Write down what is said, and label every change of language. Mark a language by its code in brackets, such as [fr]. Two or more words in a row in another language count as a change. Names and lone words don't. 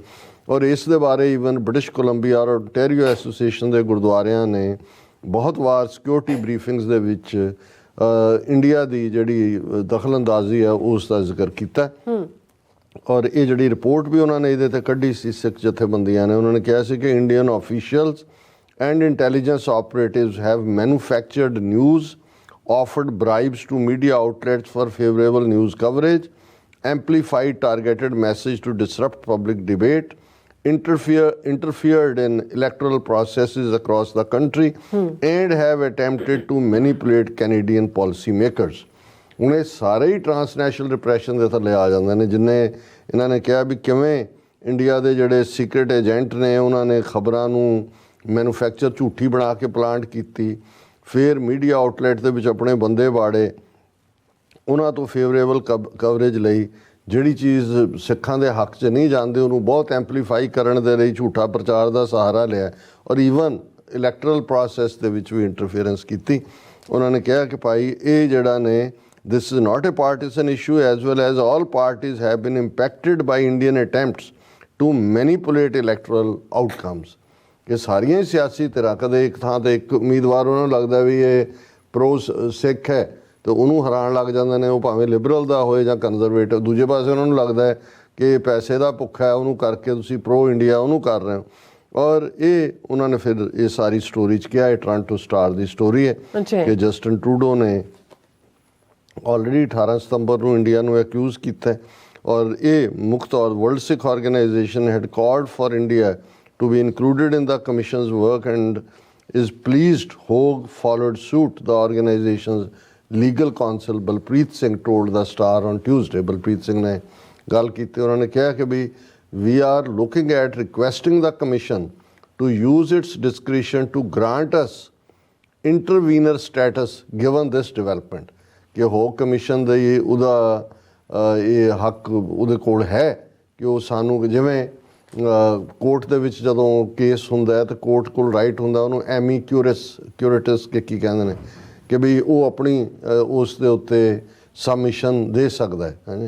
[pa] ਔਰ ਇਸ ਦੇ ਬਾਰੇ ਈਵਨ ਬ੍ਰਿਟਿਸ਼ ਕੋਲੰਬੀਆ ਔਰ ਓਨਟਾਰੀਓ ਐਸੋਸੀਏਸ਼ਨ ਦੇ ਗੁਰਦੁਆਰਿਆਂ ਨੇ ਬਹੁਤ ਵਾਰ [en] security briefings [pa] ਦੇ ਵਿੱਚ ਇੰਡੀਆ ਦੀ ਜਿਹੜੀ ਦਖਲਅੰਦਾਜ਼ੀ ਹੈ ਉਸ ਦਾ ਜ਼ਿਕਰ ਕੀਤਾ। ਔਰ ਇਹ ਜਿਹੜੀ ਰਿਪੋਰਟ ਵੀ ਉਹਨਾਂ ਨੇ ਇਹਦੇ 'ਤੇ ਕੱਢੀ ਸੀ ਸਿੱਖ ਜਥੇਬੰਦੀਆਂ ਨੇ, ਉਹਨਾਂ ਨੇ ਕਿਹਾ ਸੀ ਕਿ [en] Indian officials and intelligence operatives have manufactured news, offered bribes to media outlets for favorable news coverage, amplified targeted message to disrupt public debate, interfered in electoral processes across the country, and have attempted to manipulate Canadian policymakers. [pa] ਹੁਣ ਇਹ ਸਾਰੇ ਹੀ [en] transnational repression [pa] ਦੇ ਥੱਲੇ ਆ ਜਾਂਦੇ ਨੇ, ਜਿੰਨੇ ਇਹਨਾਂ ਨੇ ਕਿਹਾ ਵੀ ਕਿਵੇਂ ਇੰਡੀਆ ਦੇ ਜਿਹੜੇ [en] secret agent [pa] ਨੇ ਉਹਨਾਂ ਨੇ ਖਬਰਾਂ ਨੂੰ ਮੈਨੂਫੈਕਚਰ ਝੂਠੀ ਬਣਾ ਕੇ ਪਲਾਂਟ ਕੀਤੀ, ਫਿਰ [en] media outlet [pa] ਦੇ ਵਿੱਚ ਆਪਣੇ ਬੰਦੇ ਵਾੜੇ, ਉਹਨਾਂ ਤੋਂ [en] favorable coverage [pa] ਲਈ ਜਿਹੜੀ ਚੀਜ਼ ਸਿੱਖਾਂ ਦੇ ਹੱਕ 'ਚ ਨਹੀਂ ਜਾਂਦੇ ਉਹਨੂੰ ਬਹੁਤ ਐਂਪਲੀਫਾਈ ਕਰਨ ਦੇ ਲਈ ਝੂਠਾ ਪ੍ਰਚਾਰ ਦਾ ਸਹਾਰਾ ਲਿਆ, ਔਰ ਈਵਨ [en] electoral process [pa] ਦੇ ਵਿੱਚ ਵੀ ਇੰਟਰਫੇਰੈਂਸ ਕੀਤੀ। ਉਹਨਾਂ ਨੇ ਕਿਹਾ ਕਿ ਭਾਈ ਇਹ ਜਿਹੜਾ ਨੇ [en] this is not a partisan issue as well as all parties have been impacted by Indian attempts to manipulate electoral outcomes। [pa] ਇਹ ਸਾਰੀਆਂ ਹੀ ਸਿਆਸੀ ਧਿਰਾਂ ਕਦੇ ਇੱਕ ਥਾਂ 'ਤੇ ਇੱਕ ਉਮੀਦਵਾਰ ਉਹਨਾਂ ਨੂੰ ਲੱਗਦਾ ਵੀ ਇਹ ਪ੍ਰੋ ਸਿੱਖ ਹੈ ਅਤੇ ਉਹਨੂੰ ਹਰਾਉਣ ਲੱਗ ਜਾਂਦੇ ਨੇ, ਉਹ ਭਾਵੇਂ ਲਿਬਰਲ ਦਾ ਹੋਏ ਜਾਂ ਕੰਜ਼ਰਵੇਟਿਵ। ਦੂਜੇ ਪਾਸੇ ਉਹਨਾਂ ਨੂੰ ਲੱਗਦਾ ਹੈ ਕਿ ਪੈਸੇ ਦਾ ਭੁੱਖਾ ਹੈ, ਉਹਨੂੰ ਕਰਕੇ ਤੁਸੀਂ ਪ੍ਰੋ ਇੰਡੀਆ ਉਹਨੂੰ ਕਰ ਰਹੇ ਹੋ। ਔਰ ਇਹ ਉਹਨਾਂ ਨੇ ਫਿਰ ਇਹ ਸਾਰੀ ਸਟੋਰੀ 'ਚ ਕਿਹਾ, ਇਹ ਟੋਰਾਂਟੋ ਸਟਾਰ ਦੀ ਸਟੋਰੀ ਹੈ ਕਿ ਜਸਟਿਨ ਟਰੂਡੋ ਨੇ ਆਲਰੇਡੀ 18 ਸਤੰਬਰ ਨੂੰ ਇੰਡੀਆ ਨੂੰ ਐਕਿਊਜ਼ ਕੀਤਾ ਹੈ। ਔਰ ਇਹ ਮੁੱਖ ਤੌਰ [en] World Sikh Organization had called for India to be included in the commission's work and is pleased Hogue followed suit, the organization's legal counsel Balpreet Singh told the Star on Tuesday। Balpreet Singh ne [pa] ਗੱਲ ਕੀਤੀ, ਉਹਨਾਂ ਨੇ ਕਿਹਾ ਕਿ ਵੀ [en] we are looking at requesting the commission to use its discretion to grant us intervener status given this development। [pa] ਕਿ ਹੋਗ ਕਮਿਸ਼ਨ ਦਾ ਉਹਦਾ ਇਹ ਹੱਕ ਉਹਦੇ ਕੋਲ ਹੈ ਕਿ ਉਹ ਸਾਨੂੰ, ਜਿਵੇਂ ਕੋਰਟ ਦੇ ਵਿੱਚ ਜਦੋਂ ਕੇਸ ਹੁੰਦਾ ਹੈ ਤਾਂ ਕੋਰਟ ਕੋਲ ਰਾਈਟ ਹੁੰਦਾ ਉਹਨੂੰ ਐਮੀ ਕਿਊਰੇਟਸ ਕੀ ਕਹਿੰਦੇ ਨੇ ਕਿ ਵੀ ਉਹ ਆਪਣੀ ਉਸ ਦੇ ਉੱਤੇ ਸਬਮਿਸ਼ਨ ਦੇ ਸਕਦਾ ਹੈ।